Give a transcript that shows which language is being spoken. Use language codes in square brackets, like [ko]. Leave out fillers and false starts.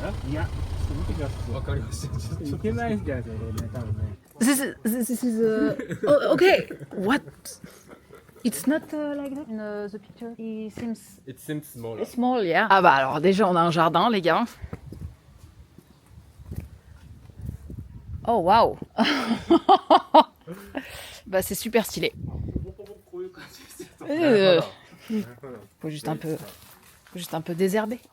[ja] いや、ちょっと見てください。わかりました。いけないんじゃないですか、これね、多分ね。 [en] This is oh, okay. What? It's not like that in the picture. It seems small. Small, yeah. [fr] Ah bah alors déjà on a un jardin, les gars. Oh waouh. Bah c'est super stylé. Faut juste un peu désherber.